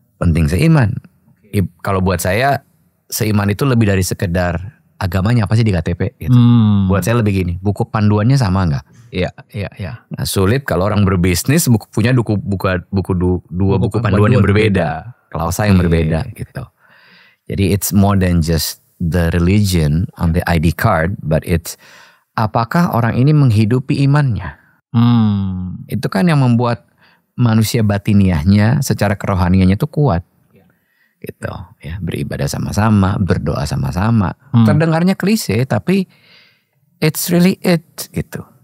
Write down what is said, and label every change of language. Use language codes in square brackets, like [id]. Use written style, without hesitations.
[id] Penting seiman. Kalau buat saya seiman itu lebih dari sekedar agamanya apa sih di KTP gitu. Buat saya lebih gini, buku panduannya sama nggak? Iya. Nah sulit kalau orang berbisnis punya dua buku panduan yang berbeda, klausa yang berbeda gitu. Jadi [en] it's more than just the religion on the ID card, but it's [id] apakah orang ini menghidupi imannya? Itu kan yang membuat manusia batiniahnya secara kerohaniannya itu kuat. Gitu ya, beribadah sama-sama, berdoa sama-sama. Terdengarnya klise tapi [en] it's really it [id] gitu.